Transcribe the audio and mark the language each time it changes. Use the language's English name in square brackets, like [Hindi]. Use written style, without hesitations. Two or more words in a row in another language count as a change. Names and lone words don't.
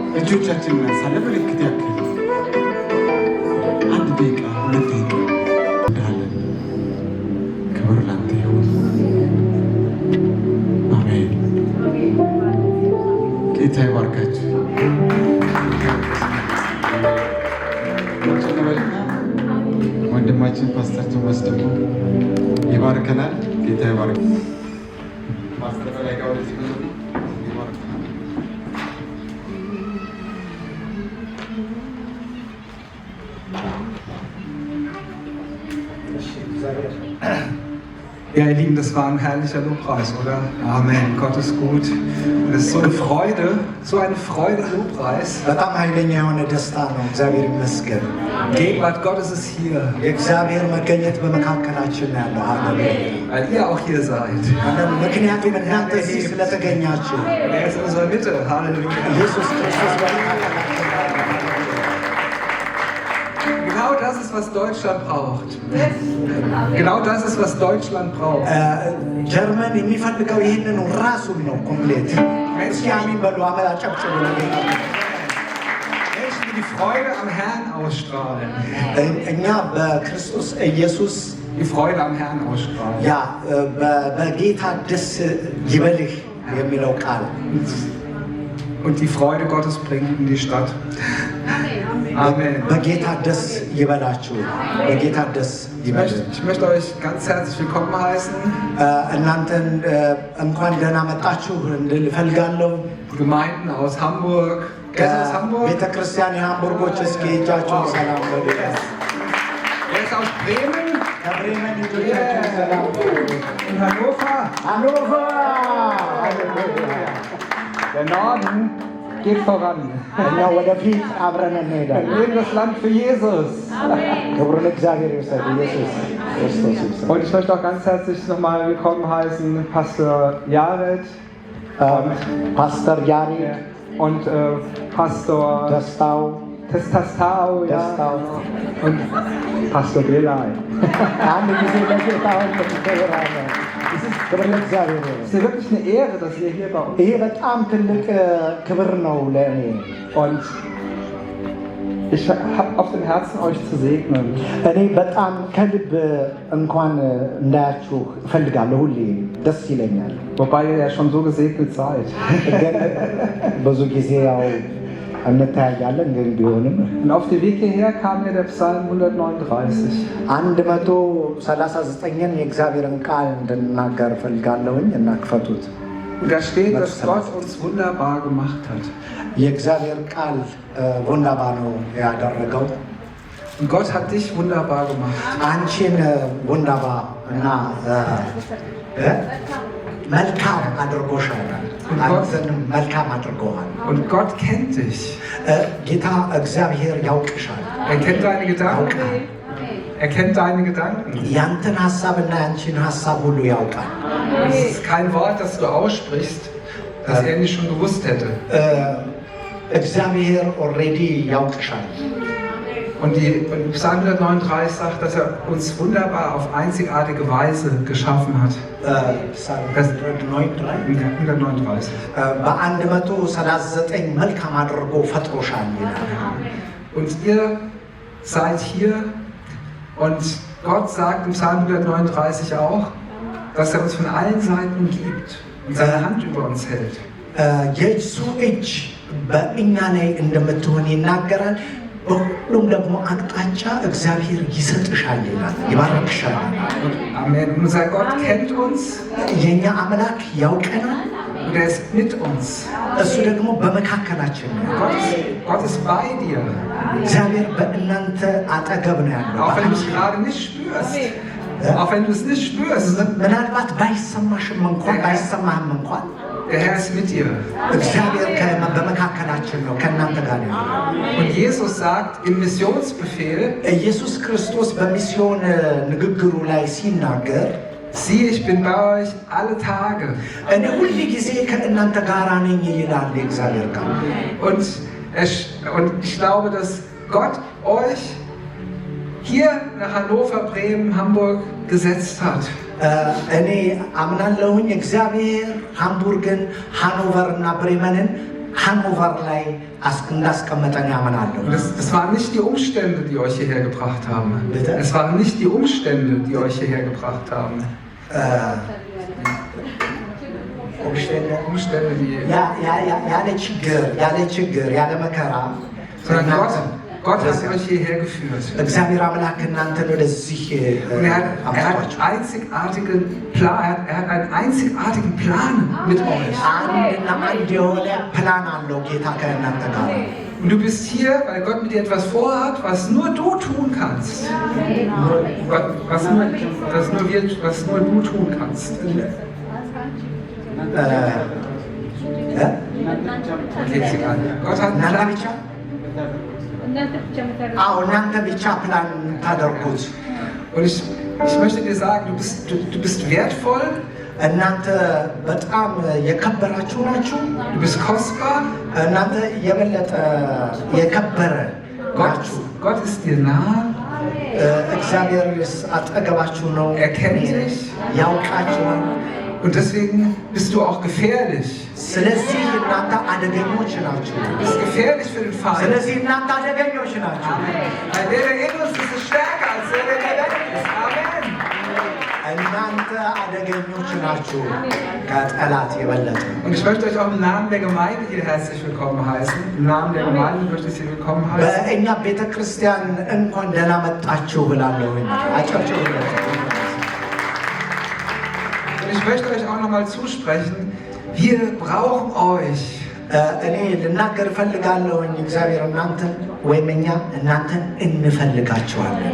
[Amharic] እጆቻችንን እናንሳ ለምልክት ያክል 1 ደቂቃ 2 ደቂቃ እንዳለን። ክብር ላንተ ይሁን። አሜን። ጌታ ይባርካችሁ። ወንድማችን ፓስተር ቶማስ ደግሞ ይባርከናል። ጌታ ይባርክ። ፓስተር በላይ ጋር ወደዚህ ብዙ ይባርከናል። [German] Ja, ihr Lieben, das war ein herrlicher Lobpreis, oder? Amen. Gott ist gut. Und es ist so eine Freude, Lobpreis. [Amharic] በጣም ኃይለኛ የሆነ ደስታ ነው። እግዚአብሔር ይመስገን። [German] Gegenwart Gottes ist hier. [Amharic] የእግዚአብሔር መገኘት በመካከላችን ነው ያለው። ሃሌሉያ። [German] Weil ihr auch hier seid. [Amharic] ምክንያቱም እናንተ እዚህ ስለተገኛችሁ። [German] Er ist in unserer Mitte. Halleluja. [Amharic] ኢየሱስ ክርስቶስ በመካከላችን ነው። [German] Genau das ist, was Deutschland braucht. Genau das ist, was Deutschland braucht. [Amharic] ጀርመን የሚፈልገው ይህንን ራሱን ነው። ኮምፕሌት እስኪ አሜን በሉ። አጨብጭቡ። [German] Menschen, die die Freude am Herrn ausstrahlen. [Amharic] እኛ በክርስቶስ ኢየሱስ [German] Die Freude am Herrn ausstrahlen. [Amharic] ያ በጌታ ደስ ይበልህ የሚለው ቃል [German] Und die Freude Gottes bringt in die Stadt. Amen. [Amharic] በጌታ ደስ ይበላችሁ። በጌታ ደስ ይበላችሁ። [German] Ich möchte euch ganz herzlich willkommen heißen. [Amharic] እናንተን እንኳን ደህና መጣችሁ እንድል እፈልጋለሁ። [German] Gemeinden aus Hamburg. Wer ist aus Hamburg? [Amharic] ቤተ ክርስቲያን የሃምቡርጎች እስኪ እጃችሁን ሰላም በሉ። [German] Wer ist aus Bremen? [Amharic] ከብሬመን እጆቻችሁን ሰላም በሉ። [German] In Hannover? [Amharic] ሃኖቨር [German] Der Norden geht voran. [Amharic] እኛ ወደፊት አብረን እንሄዳለን። [German] Wir leben das Land für Jesus. [Amharic] ክብሩን እግዚአብሔር ይውሰድ። ኢየሱስ ክርስቶስ ይውሰድ። [German] Und ich möchte auch ganz herzlich nochmal willkommen heißen Pastor Jared [Amharic] ፓስተር ያሬድ [German] und Pastor [Amharic] ደስታው [German] Testastao, ja. [Amharic] ደስታው [German] Und Pastor Belay. [Amharic] አንድ ጊዜ ለጌታ ሆነ ተከብራለ። ክብር ለእግዚአብሔር ይሁን። [German] Es ist wirklich eine Ehre, dass ihr hier bei uns [Amharic] ይሄ በጣም ትልቅ ክብር ነው ለእኔ። [German] und ich habe auf dem Herzen, euch zu segnen. [Amharic] እኔ በጣም ከልብ እንኳን እንዳያችሁ እፈልጋለሁ። ሁሌ ደስ ይለኛል። [German] Wobei ihr ja schon so gesegnet seid. [Amharic] ግን ብዙ ጊዜ ያው እንታያለን ግን ቢሆንም [German] Und auf dem Weg hierher kam mir der Psalm 139. [Amharic] 139ን የእግዚአብሔርን ቃል እንድናገር እፈልጋለሁኝ እና ክፈቱት። [German] Und da steht, dass Gott uns wunderbar gemacht hat. [Amharic] የእግዚአብሔር ቃል ወንዳባ ነው ያደረገው። [German] Und Gott hat dich wunderbar gemacht. [Amharic] አንቺን ወንዳባ እና መልካም አድርጎሻል። አንተንም መልካም አድርጎሃል። [German] Und Gott kennt dich. [Amharic] ጌታ እግዚአብሔር ያውቅሻል። [German] Kennt deine Gedanken. Kennt deine Gedanken. [Amharic] ያንተን ሐሳብና ያንቺን ሐሳብ ሁሉ ያውቃል። [German] Es ist kein Wort, das du aussprichst, das er nicht schon gewusst hätte. [Amharic] እግዚአብሔር ኦልሬዲ ያውቅሻል። [German] Und Psalm 139 sagt, dass er uns wunderbar auf einzigartige Weise geschaffen hat. 139. [Amharic] በ139 መልካም አድርጎ ፈጥሮሻል ይላል። [German] Und ihr seid hier und Gott sagt im Psalm 139 auch, dass er uns von allen Seiten umgibt und seine Hand über uns hält. [Amharic] የእሱ እጅ በእኛ ላይ እንደምትሆን ይናገራል። በሁሉም ደግሞ አቅጣጫ እግዚአብሔር ይሰጥሻል ይላል፣ ይባርክሻል። [German] Amen. Unser Gott kennt uns. [Amharic] የኛ አምላክ ያውቀናል። [German] Und er ist mit uns. [Amharic] እሱ ደግሞ በመካከላችን ነው። [German] Gott ist bei dir. [Amharic] እግዚአብሔር በእናንተ አጠገብ ነው ያለው። [German] Auch wenn du es gerade nicht spürst. Auch wenn du es nicht spürst. [Amharic] ምናልባት ባይሰማሽም እንኳን ባይሰማህም እንኳን [German] Der Herr ist mit dir. [Amharic] እግዚአብሔር በመካከላችን ነው፣ ከእናንተ ጋር ነው። [German] Und Jesus sagt im Missionsbefehl, [Amharic] ኢየሱስ ክርስቶስ በሚስዮን ንግግሩ ላይ ሲናገር [German] siehe, ich bin bei euch alle Tage. [Amharic] እኔ ሁል ጊዜ ከእናንተ ጋር ነኝ ይላል የእግዚአብሔር ቃል። [German] Und ich glaube, dass Gott euch hier nach Hannover, Bremen, Hamburg gesetzt hat. [Amharic] እኔ አምናለሁኝ እግዚአብሔር ሃምቡርግን፣ ሃኖቨር እና ብሬመንን ሃኖቨር ላይ እንዳስቀመጠን ያምናለሁ። [German] Es waren nicht die Umstände, die euch hierher gebracht haben. Bitte? Es waren nicht die Umstände, die euch hierher gebracht haben. Umstände, die... [Amharic] ያለ ችግር ያለ መከራ [German] Sondern Gott hat euch hierher geführt. [Amharic] እግዚአብሔር አምላክ እናንተን ወደዚህ [German] Und er hat einen einzigartigen Plan mit euch. [Amharic] አንድና አንድ የሆነ ፕላን አለው ጌታ ከእናንተ ጋር። [German] Und du bist hier, weil Gott mit dir etwas vorhat, was nur du tun kannst. Was nur du tun kannst. Okay, ist egal. Gott hat einen Plan. [Amharic] እናንተ ብቻ ፕላን ታደርጉት። [German] Und ich möchte dir sagen, du bist wertvoll. [Amharic] እናንተ በጣም የከበራችሁ ናችሁ። [German] Du bist kostbar. [Amharic] እናንተ የበለጠ የከበረ ናችሁ። [German] Gott ist dir nah. [Amharic] እግዚአብሔር አጠገባችሁ ነው። [German] Er kennt dich. [Amharic] ያውቃችኋል። [German] Und deswegen bist du auch gefährlich. [Amharic] ስለዚህ እናንተ አደገኞች ናችሁ። [German] Du bist gefährlich für den Feind. [Amharic] ስለዚህ እናንተ አደገኞች ናችሁ። [German] Weil der in uns ist stärker als der in der Welt ist. Amen. [Amharic] እናንተ አደገኞች ናችሁ ከጠላት የበለጠ። [German] Und ich möchte euch auch im Namen der Gemeinde hier herzlich willkommen heißen. Im Namen der Gemeinde möchte ich Sie willkommen heißen. [Amharic] በእኛ ቤተክርስቲያን እንኳን ደህና መጣችሁ ብላለሁኝ። አጨብጭቡለት። [German] Ich möchte euch auch nochmal zusprechen, wir brauchen euch. [Amharic] እኔ ልናገር እፈልጋለሁኝ እግዚአብሔር እናንተን ወይም እኛ እናንተን እንፈልጋችኋለን።